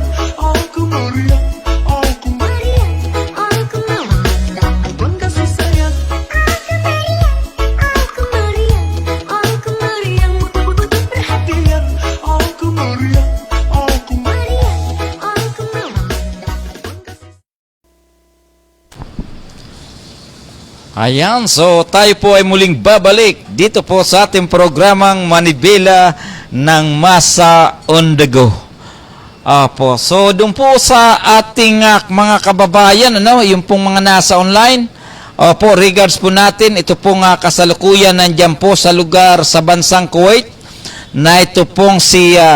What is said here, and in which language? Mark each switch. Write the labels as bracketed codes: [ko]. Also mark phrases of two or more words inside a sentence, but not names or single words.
[id] Aku meriang, aku meriang, aku meriang. Kasih sayang. Aku meriang, aku meriang, betul-betul perhatian. Aku meriang, aku meriang, aku meriang. [tl] Ayan, so tayo po ay muling babalik dito po sa ating programang Manibela ng Masa on the Go. Apo, so doon po sa ating mga kababayan, ano, yung pong mga nasa online, opo, regards po natin, ito pong kasalukuyan nandyan po sa lugar sa bansang Kuwait, na ito pong si,